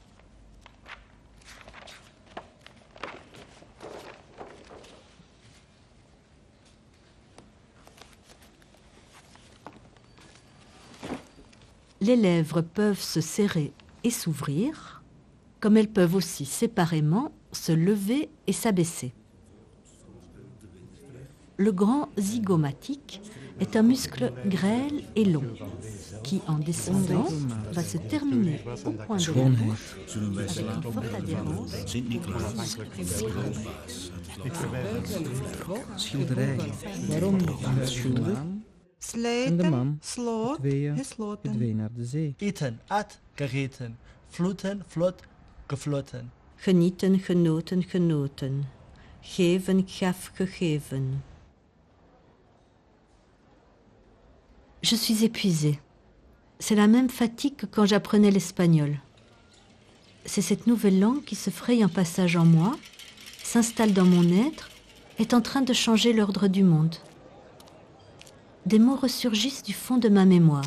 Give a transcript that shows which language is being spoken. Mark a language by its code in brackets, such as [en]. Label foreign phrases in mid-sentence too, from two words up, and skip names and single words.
[fr] Les lèvres peuvent se serrer et s'ouvrir, comme elles peuvent aussi séparément se lever et s'abaisser. Le grand zygomatique est un muscle grêle et long, qui en descendant va se terminer au point de la bouche avec une forte adhérence. [nl] Waarom de schoen en de man verdween naar de zee. Eten, at, gegeten. Vloeten, vlot, gefloten. Genieten, genoten, genoten. Geven, gaf, gegeven. [fr] Je suis épuisée. C'est la même fatigue que quand j'apprenais l'espagnol. C'est cette nouvelle langue qui se fraye un passage en moi, s'installe dans mon être, est en train de changer l'ordre du monde. Des mots ressurgissent du fond de ma mémoire.